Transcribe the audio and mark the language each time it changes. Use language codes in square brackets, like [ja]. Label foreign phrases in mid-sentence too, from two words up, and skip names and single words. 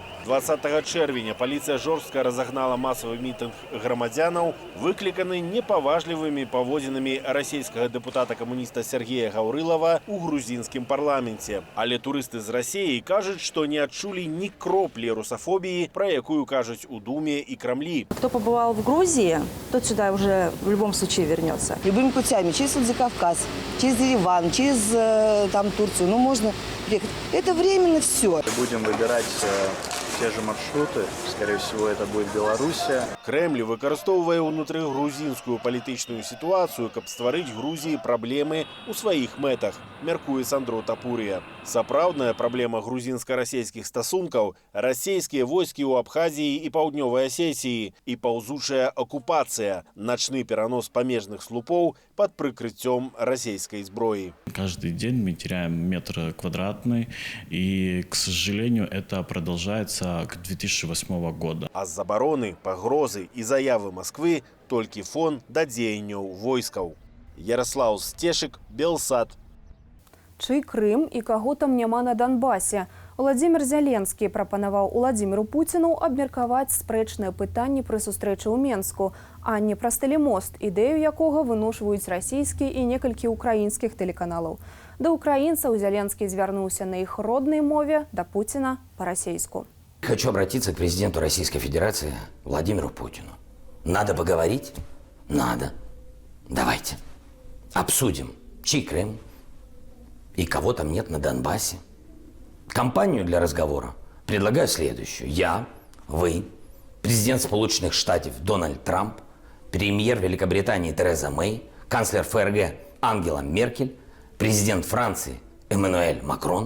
[be] 20 чэрвеня паліцыя жорстка разагнала масавы мітынг грамадзянаў, выкліканы непаважлівымі паводзінамі расійскага дэпутата-камуніста Сергея Гаўрылава ў грузінскім парламенце. Але турысты з Расіі кажуць, што не адчулі ні кроплі русафобіі, пра якую кажуць у Думе і Крамлі. [ru] Кто побывал в Грузии, тот сюда уже в любом случае вернется. Любыми путями, через Владикавказ, через Ереван, через Турцию, можно приехать. Это временно все. Будем выбирать те же маршруты, скорее всего, это будет Белоруссия. [be] Кремль выкарыстоўвае ўнутрыгрузінскую палітычную сітуацыю, каб стварыць Грузіі праблемы ў сваіх мэтах, мяркуе Сандро Тапурія. Сапраўдная праблема грузінска-расейскіх стасункаў – расійскія войскі ў Абхазіі і Паўднёвай Асетіі і паўзучая акупацыя, начны перанос памежных слупоў под прыкрыццём расійскай зброі. [ru] Каждый день мы теряем метр квадратный, и, к сожалению, это продолжается к 2008 года. [be] А з забароны, пагрозы і заявы Москвы толькі фон да дзеянняў войскаў. Ярослаў Сцешык, Белсат. Чый Крым і каго там няма на Донбасе? Владзімір Зяленскі прапанаваў Владзіміру Пуціну абмеркаваць спрэчныя пытанні пры сустрэчы ў Менску, а не пра стэлемост, ідэю якога выношваюць расійскі і некалькі украінскіх тэлеканалаў. Да украінцаў Зяленскі звярнуўся на іх роднай мове, да Пуціна па-расейску. [ru] Хочу обратиться к президенту Российской Федерации Владимиру Путину. Надо поговорить? Надо. Давайте. Обсудим, чей Крым и кого там нет на Донбассе. Компанию для разговора предлагаю следующую. Я, вы, президент Сполученных Штатов Дональд Трамп, премьер Великобритании Тереза Мэй, канцлер ФРГ Ангела Меркель, президент Франции Эммануэль Макрон.